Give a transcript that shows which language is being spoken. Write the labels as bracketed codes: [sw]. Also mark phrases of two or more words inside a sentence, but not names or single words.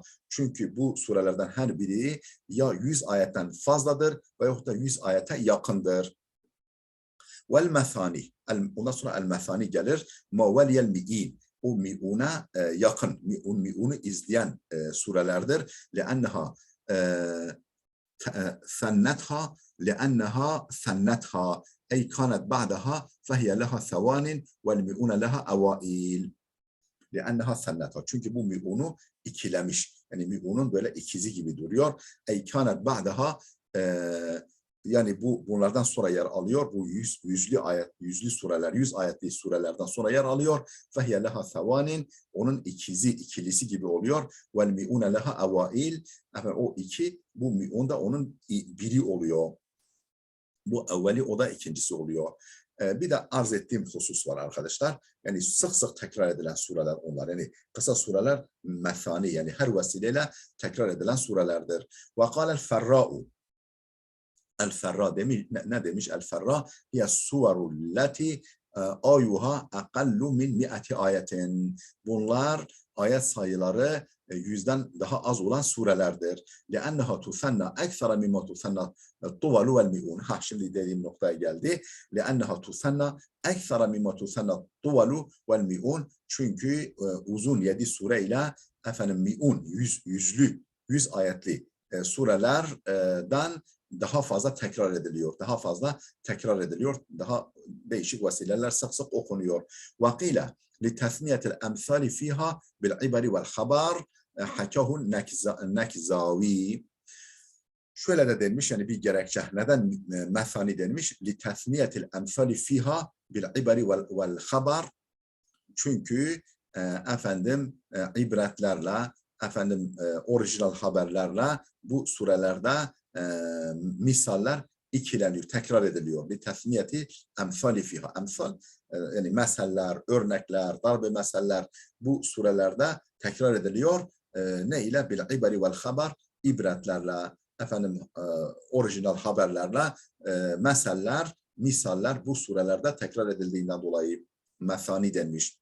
[tr] Çünkü bu surelerden her biri ya 100 ayetten fazladır veyahut da 100 ayete yakındır. [ar] والمثاني. [tr] Ondan sonra el methani gelir. [ar] ما ولي المئين. [tr] O mi'una yakın. Mi'unu izleyen surelerdir. [ar] Leanneha ثنتها لأنها ثنتها أي كانت بعدها فهي لها ثوان والمئون لها أوائل لأنها ثنتها. [tr] Çünkü bu mi'unu ikilemiş. Yani mi'unun böyle ikizi gibi duruyor. [ar] أي كانت بعدها [tr] yani bunlardan sonra yer alıyor. Bu yüzlü sureler, 100 ayetli surelerden sonra yer alıyor. [ar] فَهِيَ لَهَا ثَوَانٍ. [tr] Onun ikilisi gibi oluyor. [ar] وَالْمِئُونَ لَهَا اَوَائِلٍ. [tr] O iki, bu mi'un da onun biri oluyor. Bu evveli, o da ikincisi oluyor. Bir de arz ettiğim husus var arkadaşlar. Yani sık sık tekrar edilen sureler onlar. Yani kısa sureler methani, yani her vesileyle tekrar edilen surelerdir. [ar] وَقَالَ الْفَرَّاءُ. [tr] El-Ferra demiş, ne demiş? [ar] الفراء هي السور التي آيها أقل من مائة آية. [tr] Bunlar ayet sayıları yüzden daha az olan surelerdir. [ar] لأنها تثنى أكثر مما تثنى الطول والمئون. [tr] Ha, şimdi dediğim noktaya geldi. [ar] لأنها تثنى أكثر مما تثنى الطول والمئون. [tr] Çünkü uzun 7 sure ile mi'un, yüz ayetli surelerden daha fazla tekrar ediliyor. Daha değişik vesileler sık sık okunuyor. [ar] وقيل لتثنية الأمثال فيها بالعبر والخبر حكاه النكزاوي. [tr] Şöyle de denmiş, yani bir gerekçe. Neden methani denmiş? [ar] لتثنية الأمثال فيها بالعبر والخبر. [tr] Çünkü ibretlerle, orijinal haberlerle bu surelerde misaller ikileniyor, tekrar ediliyor. [ar] لتثنية الأمثال فيها. [tr] Emsal yani meseller, örnekler, darbe meseller bu surelerde tekrar ediliyor. Ne ile? [ar] بالعبر والخبر, [tr] ibretlerle, orijinal haberlerle meseller, misaller bu surelerde tekrar edildiğinden dolayı methani denmiş.